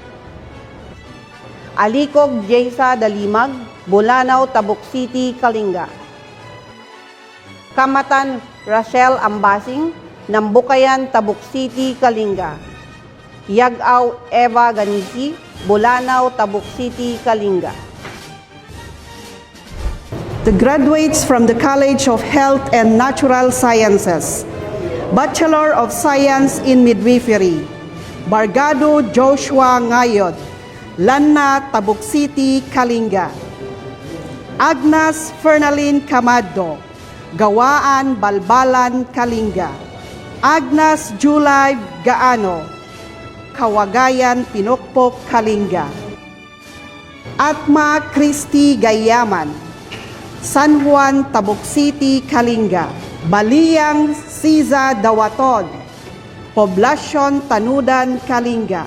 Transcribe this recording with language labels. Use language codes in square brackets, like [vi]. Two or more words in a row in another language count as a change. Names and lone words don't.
[en] Alikog Jaysa Dalimag, Bulanaw, Tabuk City, Kalinga. Kamatan Rachel Ambasing, Nambukayan, Tabuk City, Kalinga. Yagaw Eva Ganisi, Bulanaw, Tabuk City, Kalinga. The graduates from the College of Health and Natural Sciences, Bachelor of Science in Midwifery, Bargado Joshua Ngayod, Lanna, Tabuk City, Kalinga. Agnes Fernalyn Camado, Gawaan, Balbalan, Kalinga. Agnes Julay Gaano, Kawagayan, Pinokpok, Kalinga. Atma Christy Gayaman, San Juan, Tabuk City, Kalinga. Baliyang Siza Dawaton, Poblasyon Tanudan, Kalinga.